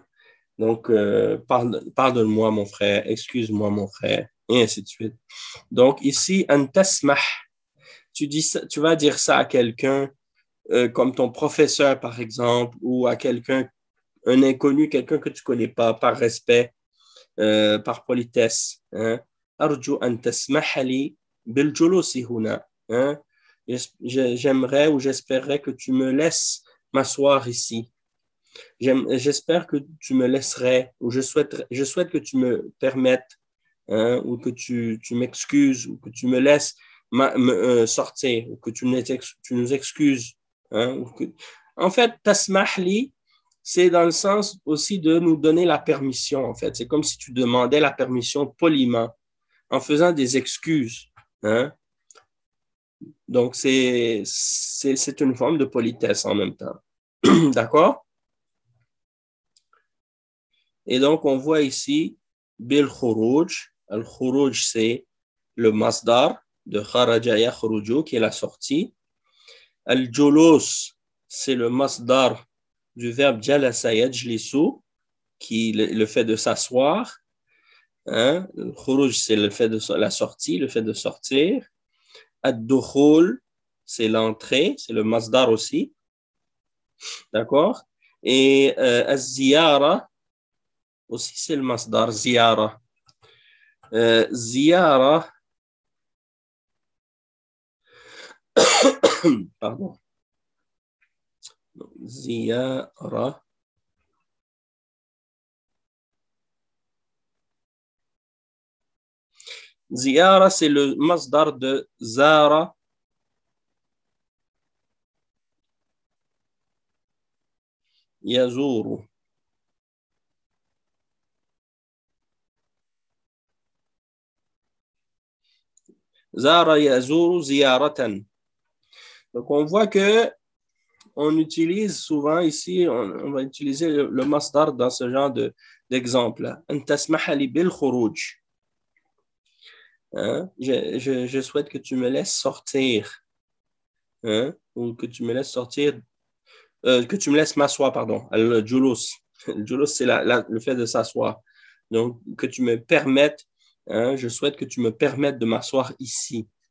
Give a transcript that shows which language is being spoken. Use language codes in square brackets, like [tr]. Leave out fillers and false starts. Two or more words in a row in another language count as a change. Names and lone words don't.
[fr] Donc, pardonne-moi, mon frère, excuse-moi, mon frère, et ainsi de suite. Donc, ici, [ar] أن تسمح, [fr] tu vas dire ça à quelqu'un, comme ton professeur, par exemple, ou à quelqu'un, un inconnu, quelqu'un que tu ne connais pas, par respect, par politesse. Hein? [ar] أرجو أن تسمح لي بالجلوس هنا. [fr] Hein? J'aimerais ou j'espérerais que tu me laisses m'asseoir ici. J'espère que tu me laisserais, ou je souhaite que tu me permettes, hein, ou que tu m'excuses, ou que tu me laisses sortir, ou que tu nous excuses. Hein, en fait, tasmahli, c'est dans le sens aussi de nous donner la permission, en fait. C'est comme si tu demandais la permission poliment, en faisant des excuses. Hein. Donc, c'est une forme de politesse en même temps. D'accord? Et donc, on voit ici [ar] بالخروج. الخروج, [fr] c'est le masdar de [ar] خرج يخرج, [fr] qui est la sortie. [ar] الجلوس, [fr] c'est le masdar du verbe [ar] جلس يجلس, [fr] qui est le fait de s'asseoir. Hein? Le khuruj, c'est le fait de la sortie, le fait de sortir. [ar] الدخول, [fr] c'est l'entrée, c'est le masdar aussi. D'accord? Et az-ziyara, aussi c'est le masdar ziyara. Ziyara, pardon. [ar] زيارة زيارة, [fr] c'est le masdar de zara. [ar] Yazuru. زار يزور زيارة. [fr] Donc, on voit que on utilise souvent ici, on va utiliser le masdar dans ce genre d'exemple. [ar] أن تسمح لي بالخروج. [fr] Hein? Je souhaite que tu me laisses sortir. Hein? Ou que tu me laisses sortir, que tu me laisses m'asseoir, pardon. Le julus. Le julus, c'est le fait de s'asseoir. Donc, que tu me permettes, hein, je souhaite que tu me permettes de m'asseoir ici.